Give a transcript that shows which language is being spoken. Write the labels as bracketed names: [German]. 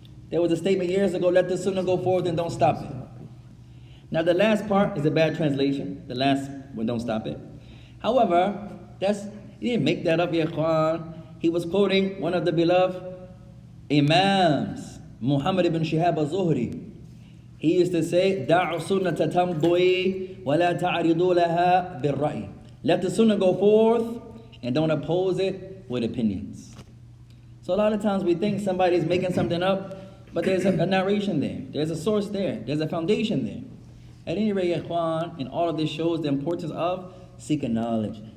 [English] There was a statement years ago, let the Sunnah go forward and don't stop it. Now the last part is a bad translation. The last one, don't stop it. However, he didn't make that up, ya ikhwan. He was quoting one of the beloved Imams, Muhammad ibn Shihab al-Zuhri. He used to say, [Arabic] دَعُ سُنَّةَ تَمْضُي وَلَا تَعْرِضُوا لَهَا بِالرَّأْيِ. [English] Let the Sunnah go forth and don't oppose it with opinions. So a lot of times we think somebody's making something up, but there's a narration there. There's a source there. There's a foundation there. At any rate, ikhwan, and all of this shows the importance of seeking knowledge.